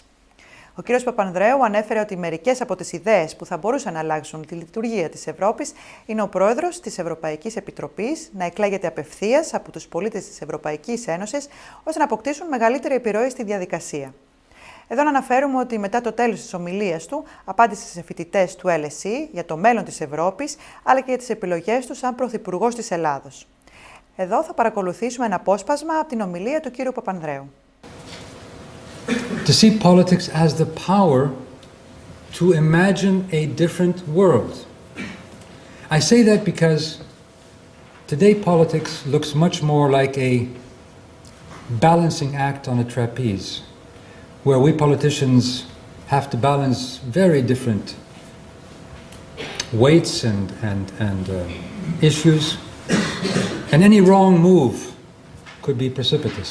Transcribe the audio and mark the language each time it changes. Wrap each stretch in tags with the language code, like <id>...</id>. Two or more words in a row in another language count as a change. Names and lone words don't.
<el>Ο κύριος Παπανδρέου ανέφερε ότι μερικές από τις ιδέες που θα μπορούσαν να αλλάξουν τη λειτουργία της Ευρώπης είναι ο πρόεδρος της Ευρωπαϊκής Επιτροπής να εκλέγεται απευθείας από τους πολίτες της Ευρωπαϊκής Ένωσης, ώστε να αποκτήσουν μεγαλύτερη επιρροή στη διαδικασία. Εδώ να αναφέρουμε ότι μετά το τέλος της ομιλίας του απάντησε σε φοιτητές του LSE για το μέλλον της Ευρώπης, αλλά και για τις επιλογές του σαν πρωθυπουργός της Ελλάδος. Εδώ θα παρακολουθήσουμε ένα απόσπασμα από την ομιλία του κύριου Παπανδρέου.</el> <en>To see politics as the power to imagine a different world. I say that because today politics looks much more like a balancing act on a trapeze, where we politicians have to balance very different weights and issues, and any wrong move could be precipitous.</en>